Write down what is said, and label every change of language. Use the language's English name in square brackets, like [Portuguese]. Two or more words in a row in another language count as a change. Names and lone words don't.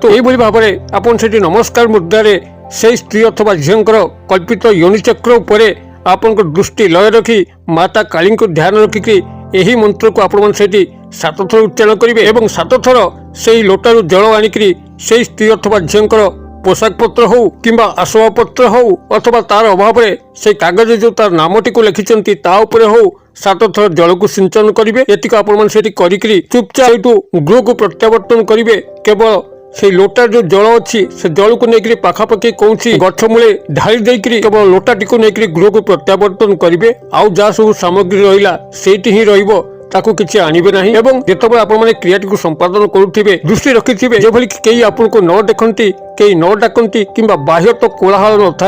[Odia] ଏହିଭଳି ଭାବରେ ଆପଣ ସେଠି ନମସ୍କାର ମୁଦ୍ରାରେ ସେହି ସ୍ତ୍ରୀ ଅଥବା ଝିଅଙ୍କର କଳ୍ପିତ ୟୋନି ଚକ୍ର ଉପରେ ଆପଣଙ୍କ ଦୃଷ୍ଟି ଲୟ ରଖି ମାତା କାଳୀଙ୍କୁ ଧ୍ୟାନ ରଖିକି ଏହି ମନ୍ତ୍ରକୁ ଆପଣମାନେ ସେଇଠି 7 ଥର ଉଚ୍ଚାରଣ କରିବେ ଏବଂ 7 ଥର ସେହି ଲୋଟାରୁ ଜଳ ଆଣିକରି ସେହି ସ୍ତ୍ରୀ ଅଥବା ଝିଅଙ୍କର ପୋଷାକ ପତ୍ର ହଉ କିମ୍ବା ଆସବାବପତ୍ର ହଉ ଅଥବା ତାର ଅଭାବରେ ସେହି କାଗଜ ଯୋଉ ତାର ନାମଟିକୁ ଲେଖିଛନ୍ତି ତା ଉପରେ ହଉ 7 ଥର ଜଳକୁ ସିଞ୍ଚନ କରିବେ। ଏତିକି ଆପଣମାନେ ସେଇଠି କରିକିରି ଚୁପଚାପ ସେଇଠୁ ଗୃହକୁ ପ୍ରତ୍ୟାବର୍ତ୍ତନ କରିବେ। କେବଳ [Bangla] সেই লোটার যে জল [Odia] ଅଛି ସେ ଜଳକୁ ନେଇକରି ପାଖାପାଖି କୌଣସି ଗଛ ମୂଳେ ଢାଳି ଦେଇକରି କେବଳ ଲୋଟାଟିକୁ ନେଇକରି ଗୃହକୁ ପ୍ରତ୍ୟାବର୍ତ୍ତନ କରିବେ। ଆଉ ଯାହା ସବୁ ସାମଗ୍ରୀ ରହିଲା ସେଇଠି ହିଁ ରହିବ, ତାକୁ କିଛି ଆଣିବେ ନାହିଁ। ଏବଂ ଯେତେବେଳେ ଆପଣମାନେ କ୍ରିୟାଟିକୁ ସମ୍ପାଦନ କରୁଥିବେ ଦୃଷ୍ଟି ରଖିଥିବେ ଯେଭଳି କେହି ଆପଣଙ୍କୁ ନ ଦେଖନ୍ତି, କେହି ନ ଡାକନ୍ତି କିମ୍ବା ବାହ୍ୟ ତ କୋଳାହଳ ନଥାଏ।